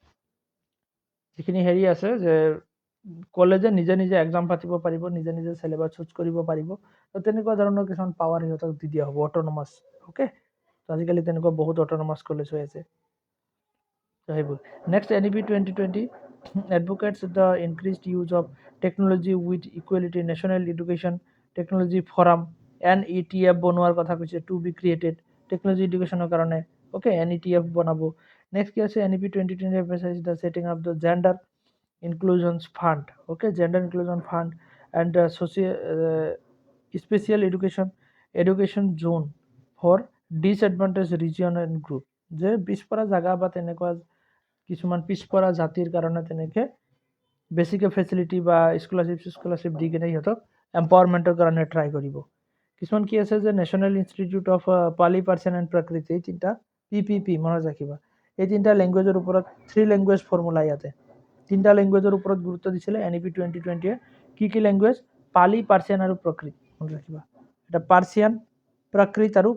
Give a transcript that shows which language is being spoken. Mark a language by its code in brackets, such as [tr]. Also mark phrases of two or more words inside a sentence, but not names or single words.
[as] যিখিনি হেৰি আছে যে কলেজে নিজে নিজে এক্সাম পাতিব পাৰিব নিজে নিজে [en] syllabus choose [as] কৰিব পাৰিব তো তেনেকুৱা ধৰণৰ কিছুমান পাৱাৰ সিহঁতক দি দিয়া হ'ব [en] autonomous okay [as] তো আজিকালি তেনেকুৱা বহুত [en] autonomous college [as] হৈ আছে তো সেইবোৰ নেক্সট [en] NEP 2020 advocates the increased use of technology with equality national education technology forum NETF [as] বনোৱাৰ কথা কৈছে [en] to be created technology education [as] কাৰণে অ'কে NETF বনাব নেক্সট কি আছে [en] NEP 2020 emphasize the setting up the gender inclusion fund okay gender inclusion fund and special education zone for disadvantaged region and group [as] যে পিছপৰা জাগা বা তেনেকুৱা কিছুমান পিছপৰা জাতিৰ কাৰণে তেনেকৈ বেছিকৈ ফেচিলিটি বা স্কলাৰশ্বিপ দি কিনে সিহঁতক এম্পাৱাৰমেণ্টৰ কাৰণে ট্ৰাই কৰিব কিছুমান কি আছে যে নেশ্যনেল ইনষ্টিটিউট অফ পালি পাৰ্চিয়ান এণ্ড প্ৰাকৃতি এই তিনিটা PPP মনত ৰাখিবা এই তিনিটা লেংগুৱেজৰ ওপৰত 3 [en] language formula [as] ইয়াতে তিনিটা লেংগুৱেজৰ ওপৰত গুৰুত্ব দিছিলে NEP 2020 কি লেংগুৱেজ পালি পাৰ্চিয়ান আৰু প্ৰাকৃত মনত ৰাখিবা এটা পাৰ্চিয়ান প্ৰাকৃত আৰু